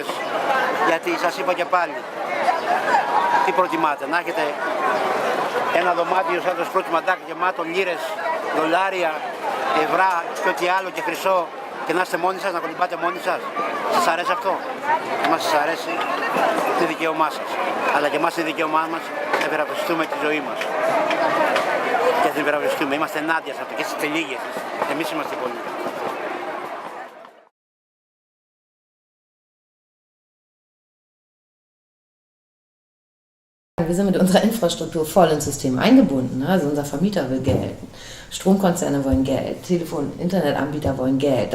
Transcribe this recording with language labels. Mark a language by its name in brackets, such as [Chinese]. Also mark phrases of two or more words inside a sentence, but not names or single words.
[Greek] Γιατί σας είπα και πάλι, τι προτιμάτε, να έχετε ένα δωμάτιο σαν το Σκρούτζ Μακντάκ γεμάτο λίρες, δολάρια, ευρώ και ό,τι άλλο και χρυσό και να είστε μόνοι σας, να κολυμπάτε μόνοι σας? Σας αρέσει αυτό? Μας σας αρέσει, είναι δικαίωμά σας. Αλλά και εμάς είναι δικαίωμά μας να υπερασπιστούμε τη ζωή μας. Και να την υπερασπιστούμε. Είμαστε ενάντια σε αυτό και είστε λίγοι εσείς. Εμείς είμαστε πολλοί. [German] Wir sind mit unserer Infrastruktur voll ins System eingebunden. Also unser Vermieter will Geld, Stromkonzerne wollen Geld, Telefon-, Internetanbieter wollen Geld.